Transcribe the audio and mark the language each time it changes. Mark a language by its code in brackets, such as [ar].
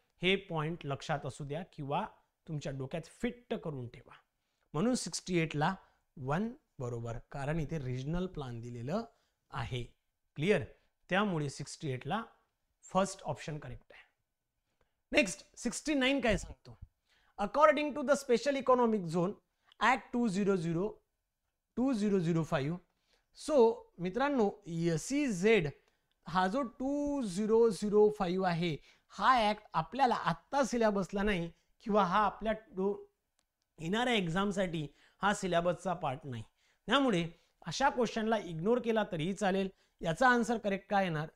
[mr] हे पॉइंट लक्षात असू द्या किंवा तुमच्या डोक्यात फिट करून ठेवा. म्हणून 68 ला 1 बरोबर, कारण इथे रिजनल प्लान दिलेलं आहे. क्लिअर? त्यामुळे 68 ला फर्स्ट ऑप्शन करेक्ट आहे. नेक्स्ट 69 काय सांगतो? [en] According to the special economic zone act 2005. [mr] So मित्रांनो, SEZ हा जो 2005 आहे हा ऍक्ट आपल्याला आत्ता सिलेबसला नाही किंवा हा आपल्या येणाऱ्या एक्झामसाठी हा सिलेबसचा पार्ट नाही. त्यामुळे अशा क्वेश्चनला इग्नोर केला तरीही चालेल. याचा आन्सर करेक्ट काय येणार?